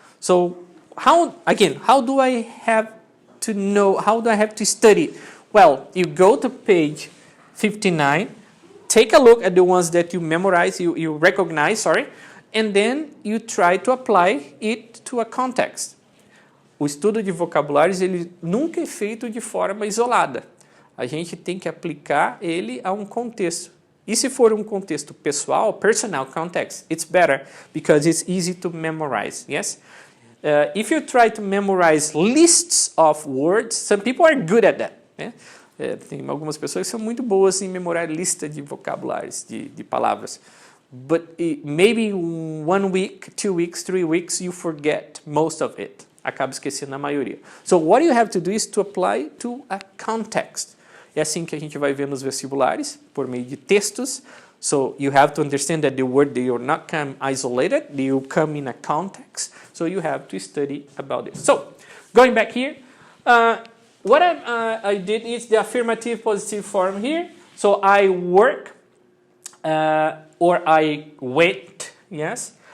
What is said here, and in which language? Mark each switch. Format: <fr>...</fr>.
<en>So how do I have to know, how do I have to study? Well, you go to page 59, take a look at the ones that you memorize, you recognize, and then you try to apply it to a context.</en> <pt>O estudo de vocabulários, ele nunca é feito de forma isolada. A gente tem que aplicar ele a um contexto. E se for um contexto pessoal,</pt> <en>personal context, it's better because it's easy to memorize, yes? If you try to memorize lists of words, some people are good at that.</en> <pt>Né? Tem algumas pessoas que são muito boas em memorar lista de vocabulários, de palavras.</pt> <en>But maybe 1 week, 2 weeks, 3 weeks, you forget most of it.</en> <pt>Acaba esquecendo a maioria.</pt> <en>So what you have to do is to apply to a context.</en> <pt>É assim que a gente vai ver nos vestibulares, por meio de textos.</pt> <en>So you have to understand that the word, they will not come isolated, they will come in a context. So you have to study about it. So, going back here, what I did is the affirmative positive form here. So I work, or I wait, yes.</en>